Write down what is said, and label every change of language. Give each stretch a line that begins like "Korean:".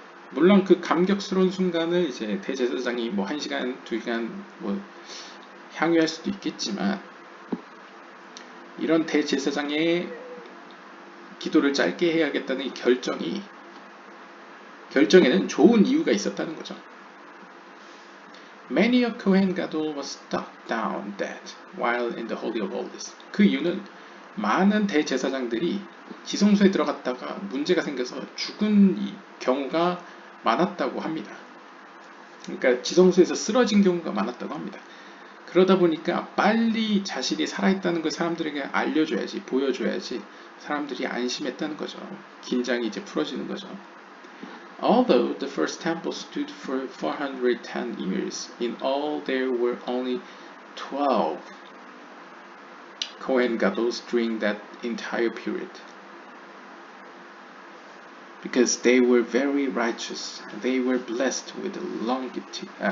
Korean: 물론 그 감격스러운 순간을 이제 대제사장이 뭐 1시간, 2시간 뭐 향유할 수도 있겠지만, 이런 대제사장의 기도를 짧게 해야겠다는 이 결정에는 좋은 이유가 있었다는 거죠.
English: Many a Kohen Gadol was struck down dead while in the Holy of Holies.
Korean: 그 이유는 많은 대제사장들이 지성소에 들어갔다가 문제가 생겨서 죽은 경우가 많았다고 합니다. 그러니까 지성소에서 쓰러진 경우가 많았다고 합니다. 그러다 보니까 빨리 자신이 살아있다는 걸 사람들에게 알려줘야지, 보여줘야지 사람들이 안심했다는 거죠. 긴장이 이제 풀어지는 거죠.
English: Although the first temple stood for 410 years, in all there were only 12 Kohen Gadols during that entire period. Because they were very righteous, they were blessed with longevity.